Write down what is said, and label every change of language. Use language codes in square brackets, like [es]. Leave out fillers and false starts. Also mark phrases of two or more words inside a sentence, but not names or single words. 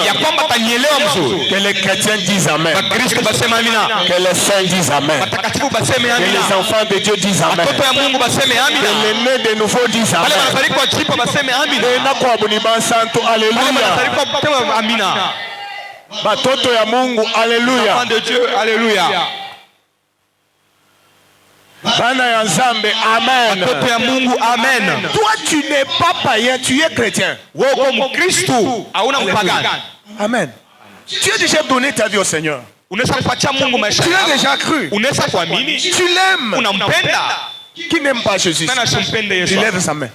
[fr] Que les chrétiens disent Amen. Que les saints disent Amen. Que les enfants de Dieu disent Amen. Que les nés de nouveau disent Amen. Alléluia. [sw] Batoto ya Mungu, [fr] alléluia. Enfant de Dieu, alléluia. [ln] Bana ya Nzambe, amen. [sw] Batoto ya Mungu, amen. [fr] Toi tu n'es pas païen, tu es chrétien. Amen. Tu as déjà donné ta vie au Seigneur. Tu l'as déjà cru. Tu l'aimes. Qui n'aime pas Jésus? Il lève sa main.